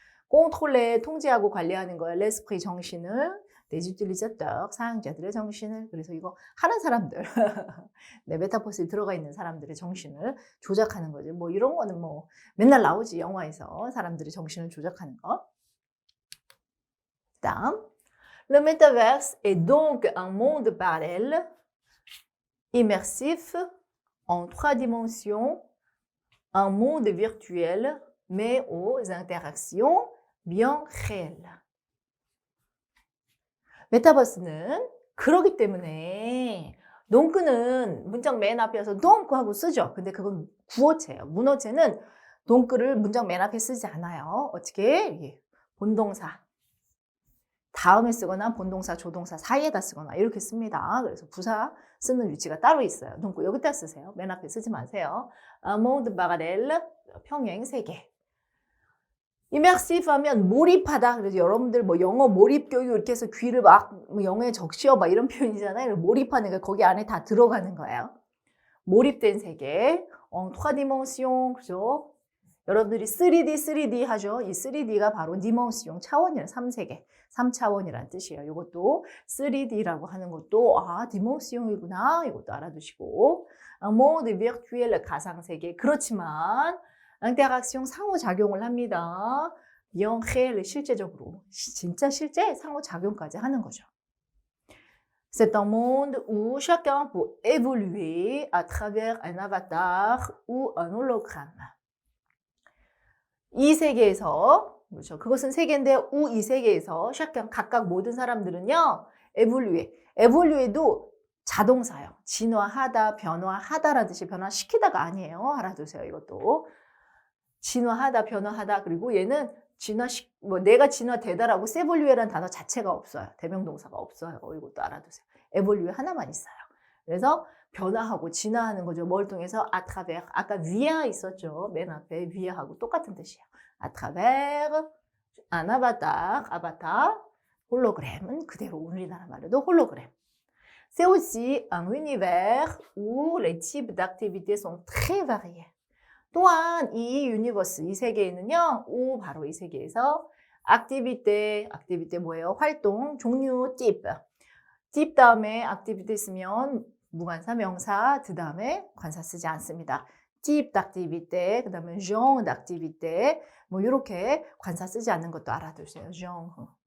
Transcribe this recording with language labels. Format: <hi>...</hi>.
<ko>contrôler 통제하고 관리하는 거예요. l'esprit 정신을</ko> <fr>des utilisateurs</fr> <ko>사용자들의 정신을 그래서 이거 하는 사람들 네, 메타버스에 들어가 있는 사람들의 정신을 조작하는 거죠. 뭐 이런 거는 뭐 맨날 나오지 영화에서 사람들의 정신을 조작하는 거. 다음</ko> <fr>Le métaverse est donc un monde parallèle immersif en 3 dimensions, un monde virtuel mais aux interactions bien réelles.</fr> <ko>메타버스는 그러기 때문에 동크는 문장 맨 앞에서 동크 하고 쓰죠. 근데 그건 구어체예요. 문어체는 동크를 문장 맨 앞에 쓰지 않아요. 어떻게? 본동사 다음에 쓰거나 본동사, 조동사 사이에다 쓰거나 이렇게 씁니다. 그래서 부사 쓰는 위치가 따로 있어요. 동크 여기다 쓰세요. 맨 앞에 쓰지 마세요.</ko> <fr>monde parallèle</fr> <ko>평행 세계. immersive 하면 몰입하다. 그래서 여러분들 뭐 영어 몰입 교육 이렇게 해서 귀를 막 영어에 적시어 막 이런 표현이잖아요. 몰입하는 게 거기 안에 다 들어가는 거예요. 몰입된 세계. 3 dimension 그죠? 여러분들이 3D 하죠. 이 3D가 바로 dimension 차원이에요. 3세계. 3차원이라는 뜻이에요. 이것도 3D라고 하는 것도 dimension이구나. 이것도 알아두시고.</ko> <fr>monde virtuel</fr> <ko>가상세계. 그렇지만 interaction 상호작용을 합니다.</ko> <fr>bien réel</fr> <ko>실제적으로. 진짜 실제 상호작용까지 하는 거죠.</ko> <fr>C'est un monde où chacun peut évoluer à travers un avatar ou un hologramme.</fr> <ko>이 세계에서 그렇죠. 그것은 세계인데 이 세계에서 각각 모든 사람들은요. 에볼루에도 자동사예요. 진화하다, 변화하다라는 뜻이 변화시키다가 아니에요. 알아두세요. 이것도. 진화하다, 변화하다. 그리고 얘는 내가 진화되다라고 세볼류에라는 단어 자체가 없어요. 대명동사가 없어요. 이것도 알아두세요. 에볼루에 하나만 있어요. 그래서 변화하고 진화하는 거죠. 뭘 통해서 아트라베르 아까 위아 있었죠. 맨 앞에 위아하고 똑같은 뜻이에요. 아트라베르 안 아바타 홀로그램은 그대로 우리나라 말로도 홀로그램.</ko> <fr>C'est aussi un univers où les types d'activités sont très variés.</fr> <ko>또한 이 유니버스, 이 세계에는요. 바로 이 세계에서 액티비테 뭐예요? 활동, 종류, 팁 다음에 액티비테 쓰면 무관사, 명사, 그 다음에 관사 쓰지 않습니다.</ko> <fr>type d'activité,</fr> <ko>그 다음에</ko> <fr>genre d'activité,</fr> <ko>뭐 이렇게 관사 쓰지 않는 것도 알아두세요. genre.</ko>